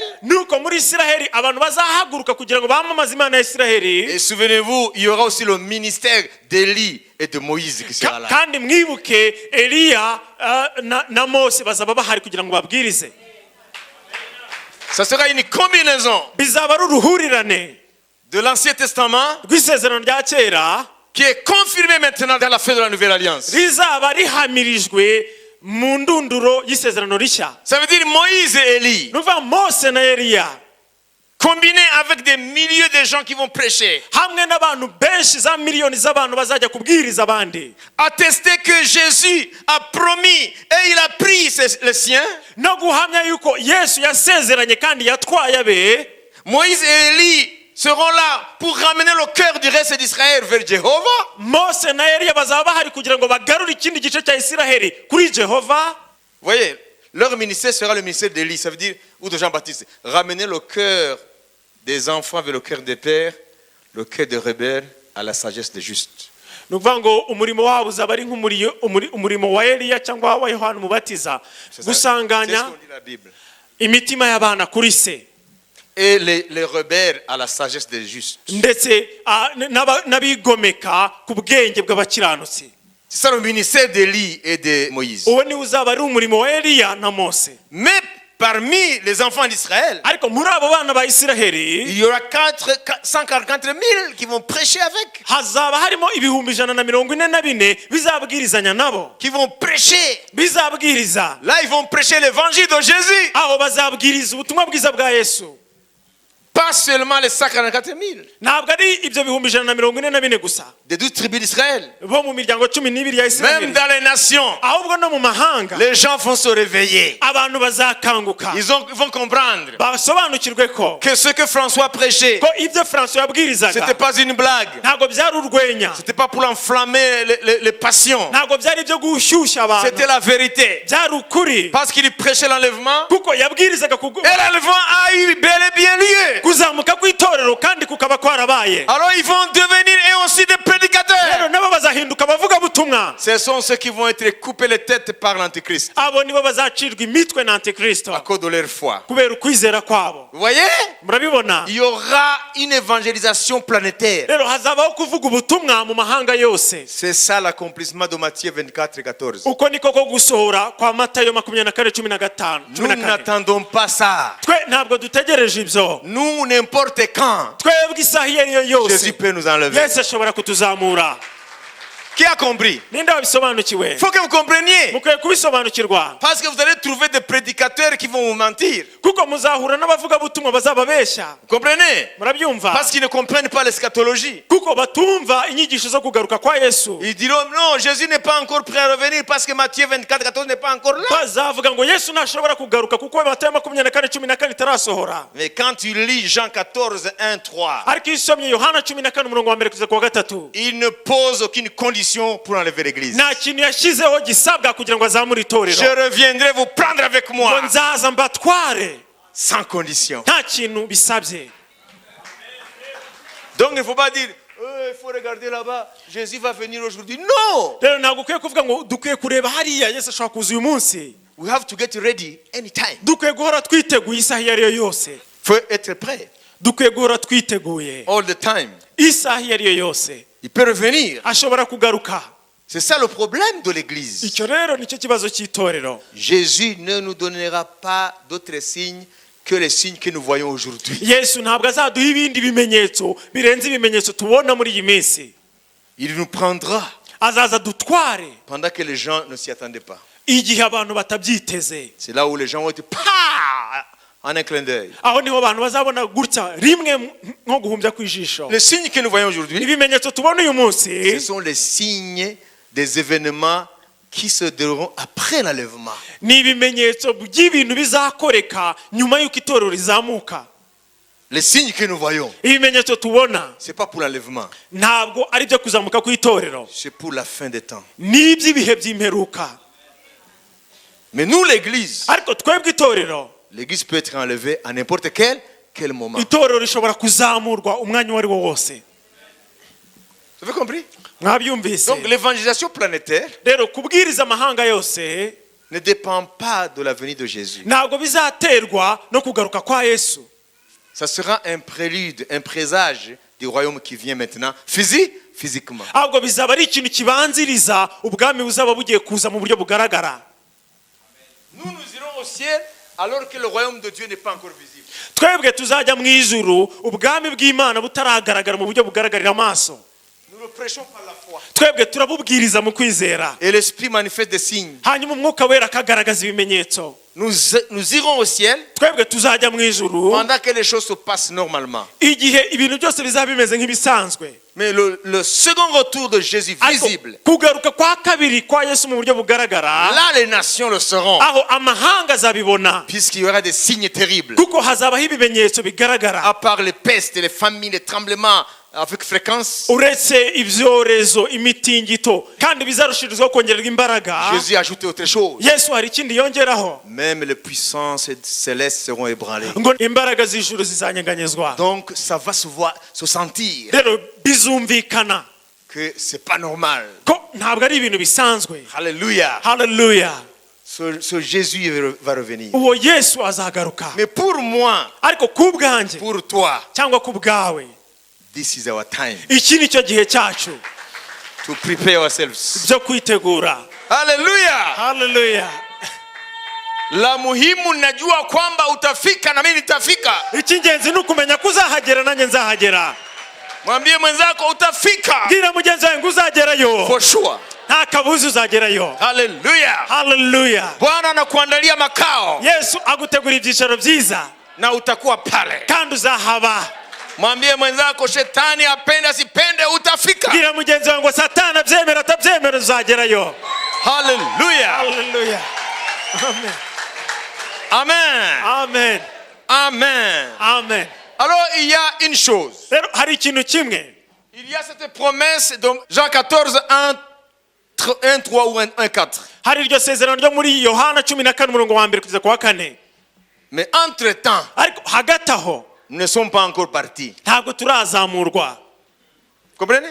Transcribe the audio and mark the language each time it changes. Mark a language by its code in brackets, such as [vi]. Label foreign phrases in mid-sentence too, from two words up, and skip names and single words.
[rw] nuko muri Isiraheli abantu bazahaguruka kugira ngo bamamaze Imana ya Isiraheli. [fr] Et souvenez-vous, il y aura aussi le ministère d'Élie et de Moïse qui sera là. [rw] Kandi mwibuke Eliya na Mose bazaba bahari kugira ngo babwirize. [fr] Ça sera une combinaison [rw] Bizaba ari uruhurirane [fr] de l'Ancien Testament [rw] rw'isezerano rya kera [fr] qui est confirmé maintenant dans la fin de la Nouvelle Alliance. [rw] rizaba rihamirijwe mu ndunduro y'isezerano rishya. [fr] Ça veut dire Moïse et Élie, [rw] Nuva Mose na Eliya [fr] combinés avec des milliers de gens qui vont prêcher, [rw] hamwe n'abantu benshi za miliyoni z'abantu bazajya kubwiriza abandi, [fr] attester que Jésus a promis et il a pris les siens. [rw] no guhamya yuko Yesu yasezeranye kandi yatwaye abe. [fr] Moïse et Élie seront là pour ramener le cœur du reste d'Israël vers Jéhovah. [rw] Mose na Eliya bazaba bahari kugira ngo bagarure ikindi gice cya Isiraheli kuri Jehova. [fr] Vous voyez, leur ministère sera le ministère d'Élie, ça veut dire, ou de Jean-Baptiste, ramener le cœur des enfants vers le cœur des pères, le cœur des rebelles à la sagesse des justes. [rw] Nukuvuga ngo umurimo wabo uzaba ari nk'umurimo wa Eliya cyangwa wa Yohana Umubatiza, [fr] C'est ce [rw] gusanganya [fr] qu'on dit la Bible. [rw] imitima y'abana kuri se, [fr] Et les rebelles à la sagesse des justes. [rw] ndetse n'abigomeka ku bwenge bw'abakiranutsi. [fr] C'est ça le ministère d'Élie et de Moïse. [rw] Uwo ni uzaba ari umurimo wa Eliya na Mose. [fr] Mais parmi les enfants d'Israël, [rw] Ariko muri abo bana ba Isiraheli [fr] il y aura 144 000 qui vont prêcher avec, [rw] hazaba harimo 144 bizabwirizanya nabo, [fr] qui vont prêcher. [rw] bizabwiriza [fr] Là, ils vont prêcher l'évangile de Jésus. [rw] aho bazabwiriza ubutumwa bwiza bwa Yesu. [fr] Pas seulement les 144 000 [rw] Ntabwo ari ibyo 144 gusa [fr] des 12 tribus d'Israël. [rw] bo mu miryango 12 ya [fr] Même [rw] Isiraheli, [fr] dans les nations, [rw] ahubwo no mu mahanga [fr] les gens vont se réveiller. [rw] abantu bazakanguka [fr] Ils vont comprendre [rw] basobanukirwe ko [fr] que ce que François prêchait, [rw] ibyo François yabwirizaga [fr] c'était pas une blague. [rw] ntabwo byari urwenya, [fr] C'était pas pour enflammer les passions. [rw] ntabwo byari ibyo gushyushya abantu, [fr] C'était la vérité. [rw] byari ukuri [fr] Parce qu'il prêchait l'enlèvement. [rw] kuko yabwirizaga [fr] Et l'enlèvement a eu bel et bien lieu. [rw] kuzamuka kw'itorero kandi kukaba kwarabaye. [fr] Alors ils vont devenir eux aussi des prédicateurs. [rw] Rero nabo bazahinduka bavuga butumwa. [fr] Ce sont ceux qui vont être coupés les têtes par l'antéchrist [rw] Abo nibo bazacirwa imitwe na Antikristo [fr] à cause de leur foi. [rw] kubera ukwizera kwabo. [fr] Vous voyez? [rw] Murabibona? [fr] Il y aura une évangélisation planétaire. [rw] Rero hazabaho kuvuga ubutumwa mu mahanga yose. [fr] C'est ça l'accomplissement de Matthieu 24:14. [rw] Uko niko ko gusohora kwa Matayo 24:15. [fr] Nous n'attendons pas ça. [rw] Twe ntabwo dutegereje ibyo. [fr] Nous, n'importe quand, [rw] Twebwe isaha iyo ari yo yose [fr] Jésus peut nous enlever. [rw] Yesu ashobora kutuzamura. [fr] Qui a compris? [rw] Ninde wabisobanukiwe? [fr] Il faut que vous compreniez. [rw] Mukwiye kubisobanukirwa. [fr] Parce que vous allez trouver des prédicateurs qui vont vous mentir. [rw] Kuko muzahura n'abavuga butumwa bazababeshya. [fr] Vous comprenez? [rw] Murabyumva? [fr] Parce qu'ils ne comprennent pas l'eschatologie. [rw] Kuko batumva inyigisho zo kugaruka kwa Yesu. [fr] Ils diront non, Jésus n'est pas encore prêt à revenir parce que Matthieu 24:14 n'est pas encore là. [rw] Bazavuga ngo Yesu ntashobora kugaruka kuko Matayo 24:14 itarasohora. [fr] Mais quand tu lis Jean 14:1-3, [rw] Ariko isomye Yohana 14:1-3 [fr] il ne pose aucune condition pour enlever l'église. [rw] nta kintu yashyizeho gisabwa kugira ngo azamure itorero. [fr] Je reviendrai vous prendre avec [rw] Ngo [fr] moi [rw] nzaza mbatware [fr] sans condition. [rw] nta kintu bisabye. [fr] Donc il ne faut pas dire il faut regarder là-bas, Jésus va venir aujourd'hui. Non! [rw] Rero ntabwo ukwiye kuvuga ngo dukwiye kureba hariya Yesu ashobora kuza uyu munsi. [en] We have to get ready anytime. [rw] Dukwiye guhora twiteguye isaha iyo ari yo yose. [fr] Faut être prêt [rw] Dukwiye guhora twiteguye [en] all the time. [rw] isaha iyo ari yo yose. [fr] Il peut revenir. [rw] Ashobora kugaruka. [fr] C'est ça le problème de l'église. [rw] Icyo rero nicyo kibazo cy'itorero. [fr] Jésus ne nous donnera pas d'autres signes que les signes que nous voyons aujourd'hui. [rw] Yesu ntabwo azaduha ibindi bimenyetso birenze ibimenyetso tubona muri iyi minsi. [fr] Il nous prendra [rw] Azaza dutware [fr] pendant que les gens ne s'y attendaient pas. [rw] igihe abantu batabyiteze. [fr] C'est là où les gens vont être en un clin d'œil. [rw] Aho niho abantu bazabona gutya rimwe nko guhumbya kw'ijisho. [fr] Les signes que nous voyons aujourd'hui, [rw] Ibimenyetso tubona uyu [fr] ce [rw] munsi [fr] sont les signes des événements qui se dérouleront après l'enlèvement. [rw] ni ibimenyetso by'ibintu bizakoreka nyuma y'uko itorero rizamuka. [fr] Les signes que nous voyons, [rw] Ibimenyetso tubona [fr] ce n'est pas pour l'enlèvement, [rw] ntabwo ari byo kuzamuka kw'itorero, [fr] c'est pour la fin des temps. [rw] ni iby'ibihe by'imperuka. [fr] Mais nous, l'église, [rw] Ariko twebwe itorero, [fr] l'église peut être enlevée à n'importe quel moment. [rw] itorero rishobora kuzamurwa umwanya uwo ari wo wose. [fr] Vous avez compris? [rw] Mwabyumvise? [fr] Donc l'évangélisation planétaire [rw] Rero kubwiriza amahanga yose [fr] ne dépend pas de la venue de Jésus. [rw] ntabwo bizaterwa no kugaruka kwa Yesu. [fr] Ça sera un prélude, un présage du royaume qui vient maintenant, physiquement. [rw] Ahubwo bizaba ari ikintu kibanziriza ubwami buzaba bugiye kuza mu buryo bugaragara. [fr] Nous irons au ciel alors que le royaume de Dieu n'est pas encore visible. [rw] Twebwe tuzajya mu ijuru ubwami bw'Imana butaragaragara mu buryo bugaragarira amaso. [fr] Nous le prêchons par la foi. [rw] Twebwe turabubwiriza mu kwizera. [fr] Et l'Esprit manifeste des signes. [rw] Hanyuma umwuka wera akagaragaza ibimenyetso. [fr] Nous irons au ciel [rw] Twebwe tuzajya mu ijuru [fr] pendant que les choses se passent normalement. [rw] igihe ibintu byose bizaba bimeze nk'ibisanzwe. [fr] Mais le second retour de Jésus [rw] Ariko [fr] visible, [rw] kugaruka kwa kabiri kwa Yesu mu buryo bugaragara, [fr] là les nations le seront, [rw] aho amahanga azabibona [fr] puisqu'il y aura des signes terribles. [rw] kuko hazabaho ibimenyetso bigaragara. [fr] À part les pestes, les famines, les tremblements avec fréquence, [rw] Uretse ibyorezo imitingito kandi bizarushirizwaho kongererwa imbaraga, [fr] Jésus a ajouté autre chose. [rw] Yesu hari ikindi yongeraho [fr] Même les puissances célestes seront ébranlées. [rw] ngo imbaraga z'ijuru zizanyeganyezwa. [fr] Donc ça va se sentir [rw] Rero bizumvikana [fr] que c'est pas normal. [rw] ko ntabwo ari ibintu bisanzwe. [fr] Alléluia. [rw] Haleluya. [fr] Ce Jésus va revenir. [rw] Uwo Yesu azagaruka. [fr] Mais pour moi, [rw] Ariko ku bwanjye [fr] pour toi, [rw] cyangwa ku bwawe, [en] this is our time [rw] iki ni cyo gihe cyacu [en] to prepare ourselves. [rw] byo kwitegura. [en] Hallelujah. [rw] Haleluya. [sw] La muhimu najua kwamba utafika na mimi nitafika. [rw] Icy'ingenzi ni ukumenya ko uzahagera nanjye nzahagera. [sw] Mwambie mwenzako utafika. [rw] Bwira mugenzi wawe ngo uzagerayo. [en] For sure. [rw] Nta kabuza uzagerayo. [sw] Hallelujah. [rw] Haleluya. [sw] Bwana anakuandalia makao [rw] Yesu agutegura ibyicaro byiza [sw] na utakuwa pale. [rw] kandi uzahaba. [sw] Mwambie mwenzako shetani apende asipende utafika. [rw] Bwira mugenzi wawe ngo Satani abyemera atabyemera uzagerayo. [sw] Hallelujah. [rw] Haleluya. [sw] Amen. [rw] Amen. Amen. Amen. Amen. [fr] Alors il y a une chose. [rw] Rero hari ikintu kimwe. [fr] Il y a cette promesse de Jean 14, 1, 3 ou 1, 4. [rw] Hari iryo sezerano ryo muri Yohana 14:1 kugeza ku wa 4. [fr] Mais entre-temps, [rw] Ariko hagati aho [fr] nous ne sommes pas encore partis. [rw] ntabwo turazamurwa. [fr] Comprenez?